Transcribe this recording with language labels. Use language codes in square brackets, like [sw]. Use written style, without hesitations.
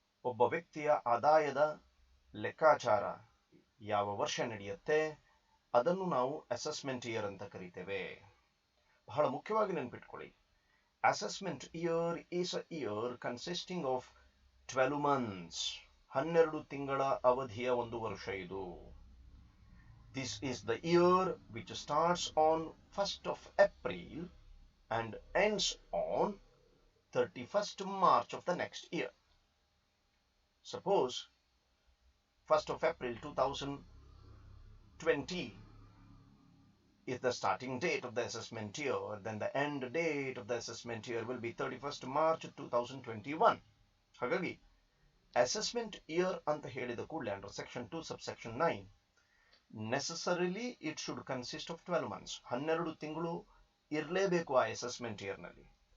[kn] ಒಬ್ಬ ವ್ಯಕ್ತಿಯ ಆದಾಯದ ಲೆಕ್ಕಾಚಾರ ಯಾವ ವರ್ಷ ನಡೆಯುತ್ತೆ ಅದನ್ನು ನಾವು ಅಸೆಸ್ಮೆಂಟ್ ಇಯರ್ ಅಂತ ಕರೀತೇವೆ. ಬಹಳ ಮುಖ್ಯವಾಗಿ ನೆನಪಿಟ್ಕೊಳ್ಳಿ, [en] assessment year is a year consisting of 12 months. [kn] 12 ತಿಂಗಳ ಅವಧಿಯ ಒಂದು ವರ್ಷ ಇದು. [en] This is the year which starts on 1st of April and ends on 31st March of the next year. Suppose 1st of April 2020 is the starting date of the assessment year, then the end date of the assessment year will be 31st March 2021. ಹಾಗಾಗಿ assessment year [kn] ಅಂತ ಹೇಳಿದ ಕೂಡಲೇ [en] under section 2 subsection 9 necessarily it should consist of 12 months. [kn] 12 ತಿಂಗಳು ಇರಲೇಬೇಕು ಆ assessment year ನಲ್ಲಿ.